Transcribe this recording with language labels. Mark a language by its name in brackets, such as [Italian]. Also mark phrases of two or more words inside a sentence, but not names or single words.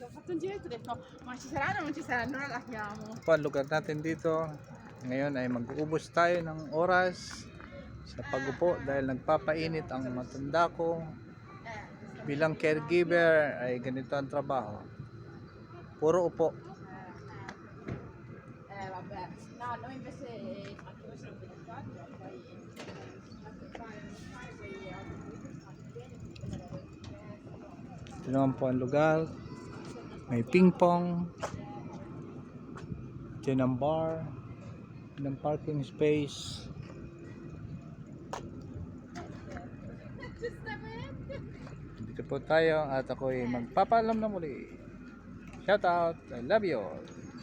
[Italian] Ho fatto un giretto e ho detto ma ci saranno o non ci saranno, ora la chiamo. [Filipino] Po ang lugar natin dito. Ngayon ay mag-uubos tayo ng oras sa pagupo dahil nagpapainit ang matanda ko. Bilang caregiver ay ganito ang trabaho. Puro upo. [Italian] Vabbè, no, noi invece anche noi siamo vegetariani, poi [Filipino] Ito naman po ang lugar. May ping pong. Diyan ang bar. [English] Ng parking space. [Filipino] Dito po tayo at ako'y magpapaalam na muli. [English] Shout out. I love you all.